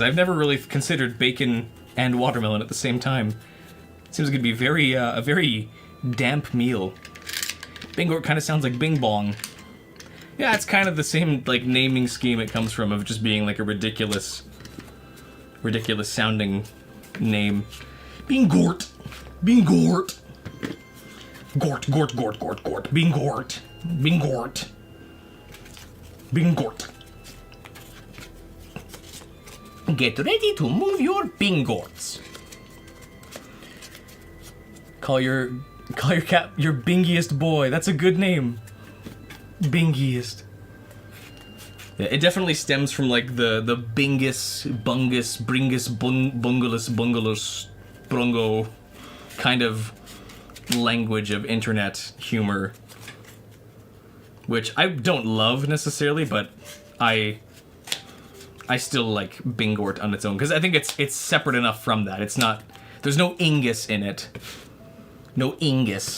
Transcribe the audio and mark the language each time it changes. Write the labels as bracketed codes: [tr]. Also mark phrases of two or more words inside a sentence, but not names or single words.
[en] I've never really considered bacon and watermelon at the same time. It seems like it'd be a very damp meal. Bingort kind of sounds like Bing Bong. Yeah, it's kind of the same like naming scheme it comes from, of just being like a ridiculous sounding name. Bingort. Bingort. Gort, gort, gort, gort, gort. Bingort. Bingort. Bingort. Get ready to move your Bingorts. Call your cat your bingiest boy. That's a good name. Bingiest. Yeah, it definitely stems from like the bingus, bungus, bringus, bungalus, brongo kind of language of internet humor, which I don't love necessarily, but I still like Bingort on its own because I think it's separate enough from that. It's not. There's no ingus in it. No ingus.